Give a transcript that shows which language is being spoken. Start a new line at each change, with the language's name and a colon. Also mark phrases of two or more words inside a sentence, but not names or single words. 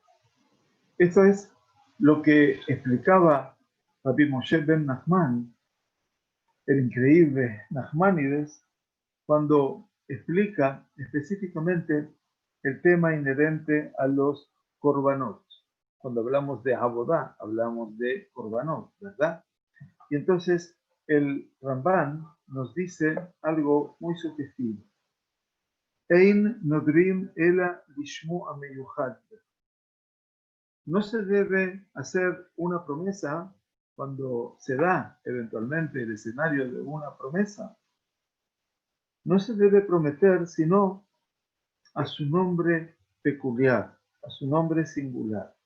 Spanish: Esto es lo que explicaba Rabbi Moshe ben Nachman, el increíble Nachmanides, cuando explica específicamente el tema inherente a los korbanot. Cuando hablamos de Abodá, hablamos de korbanot, ¿verdad? Y entonces el Ramban nos dice algo muy sugestivo.
Hebrew: אין נודרים אלא לשמו המיוחד.
Spanish: No se debe hacer una promesa cuando se da eventualmente el escenario de una promesa. No se debe prometer sino a su nombre peculiar, a su nombre singular.